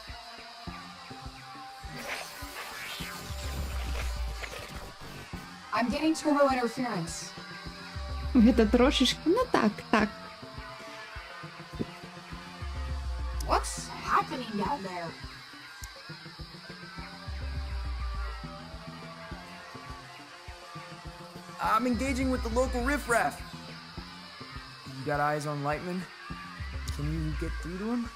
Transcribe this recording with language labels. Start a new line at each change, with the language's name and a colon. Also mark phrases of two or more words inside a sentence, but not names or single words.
English: I'm getting turbo interference.
Belarusian: Гэта трошечки, ну так.
English: What's happening down there? I'm engaging with the local riffraff. You got eyes on Lightman? Can you get through to him?